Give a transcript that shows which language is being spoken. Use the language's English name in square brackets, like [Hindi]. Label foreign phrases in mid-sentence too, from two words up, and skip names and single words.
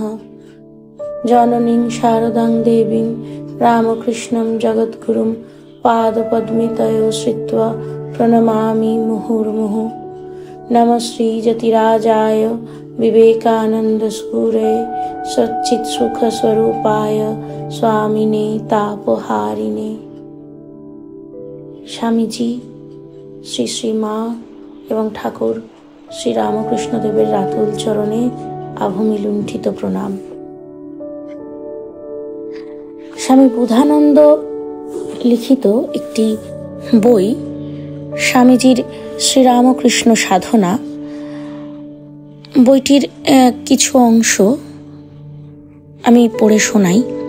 [Sanskrit] जननीं शारदां देवीं रामकृष्णं जगद्गुरुं पादपद्मे तयो श्रित्वा प्रणमामि मुहुर्मुहुः। नमः श्री जतिराजाय विवेकानंद सूरे सच्चित सुख स्वरूपाय स्वामिने तापहारिणे। [Bangla] স্বামীজি শ্রী শ্রী মা এবং ঠাকুর শ্রী রামকৃষ্ণ দেবের রাতুল চরণে আভূমি লুণ্ঠিত প্রণাম। স্বামী বুধানন্দ লিখিত একটি বই স্বামীজির শ্রীরামকৃষ্ণ সাধনা, বইটির কিছু অংশ আমি পড়ে শোনাই।